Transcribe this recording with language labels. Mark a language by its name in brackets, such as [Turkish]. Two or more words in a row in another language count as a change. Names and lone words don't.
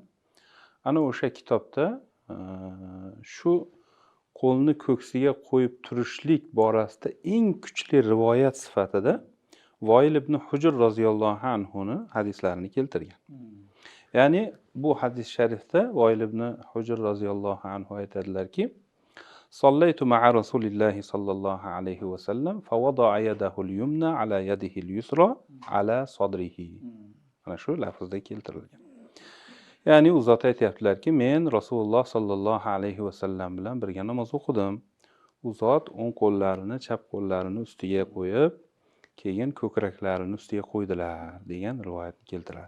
[Uzbek] Ana o'sha kitobda shu qo'lni ko'ksiga qo'yib turishlik borasida eng kuchli rivoyat sifatida Voil ibn Hujr roziyallohu anhuni hadislarini keltirgan. Ya'ni bu hadis sharifda Voil ibn Hujr roziyallohu anhu aytadilarki, [Arabic] صليت مع رسول الله صلى الله عليه وسلم فوضع يده اليمنى على يده اليسرى على صدره. [Uzbek] Mana shu lafzda keltirilgan. Ya'ni u zot aytayaptilarki, men Rasululloh sallallohu alayhi va sallam bilan birga namoz o'qidim. U zot o'ng qo'llarini chap qo'llarini ustiga qo'yib, keyin ko'kraklarini ustiga qo'ydilar degan rivoyatni keltiradi.